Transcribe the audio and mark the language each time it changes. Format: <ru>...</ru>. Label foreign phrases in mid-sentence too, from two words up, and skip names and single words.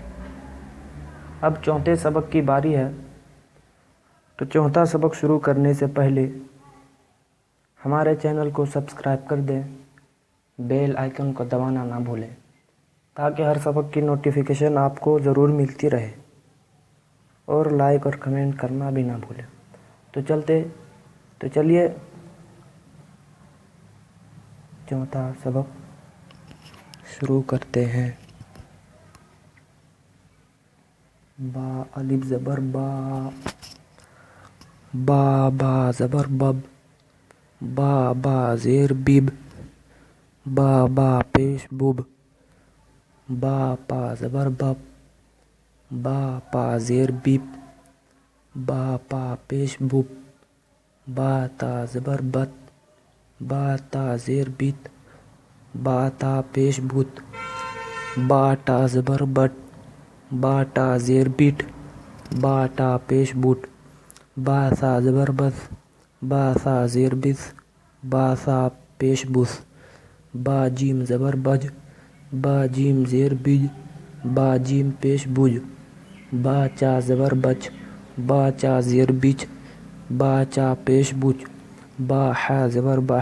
<ur>اب چوتھے سبق کی باری ہے، تو چوتھا سبق شروع کرنے سے پہلے ہمارے چینل کو سبسکرائب کر دیں، بیل آئیکن کو دبانا نہ بھولیں تاکہ ہر سبق کی نوٹیفیکیشن آپ کو ضرور ملتی رہے، اور لائک اور کمنٹ کرنا بھی نہ بھولیں۔ تو چلیے چوتھا سبق شروع کرتے ہیں۔ با الف زبر با، با با زبر بب، با با زیر بیب، با با پیش بوب، با پا زبر بب، با پا زیر بیب، با پا پیش بوب، با تا زبر بت، با تا زیر بیت، با تا پیش بوت، با ٹا زبر بٹ، با ٹا زیر بیٹ، با ٹا پیش بوٹ، با سا زبر بس، با سا زیر بس، با سا پیش بس، با جیم زبر بج، با جیم زیر بج، با جیم پیش بج، با چا زبر بچ، با چا زیر بچ، با چا پیش بچ، با حا زبر بح،</ur>